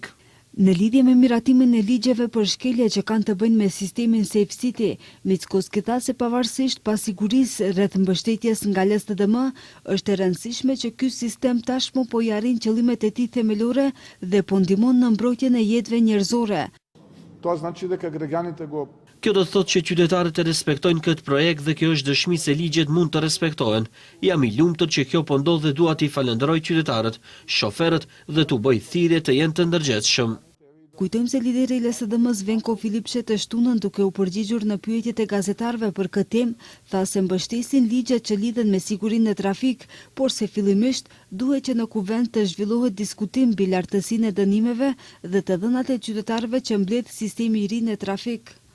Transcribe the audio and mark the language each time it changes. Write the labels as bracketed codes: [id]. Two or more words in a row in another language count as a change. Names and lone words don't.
[sq] Në lidhje me miratimin e ligjeve për shkelje që kanë të bëjnë me sistemin Safe City, Mickoski tha se pavarësisht pasigurisë rreth mbështetjes nga LSDM, është e rëndësishme që ky sistem tashmë po i arrin qëllimet e tij themelore dhe po ndihmon në mbrojtjen e jetëve njerëzore. [mk] Тоа значи дека граѓаните го [sq] Kjo do të thotë që qytetarët e respektojnë këtë projekt dhe kjo është dëshmi se ligjet mund të respektohen. Jam i lumtur që kjo po ndodh dhe dua t'i falenderoj qytetarët, shoferët dhe t'u bëj thirrje të jenë të ndërgjegjshëm. Kujtojmë se lideri i LSDM-s Venko Filipçe të shtunën duke u përgjigjur në pyetjet e gazetarëve për këtë temë, tha se mbështesin ligjet që lidhen me sigurinë në trafik, por se fillimisht duhet që në kuvend të zhvillohet diskutim mbi lartësinë e dënimeve dhe të dhënat e qytetarëve që mbledh sistemi i ri në trafik.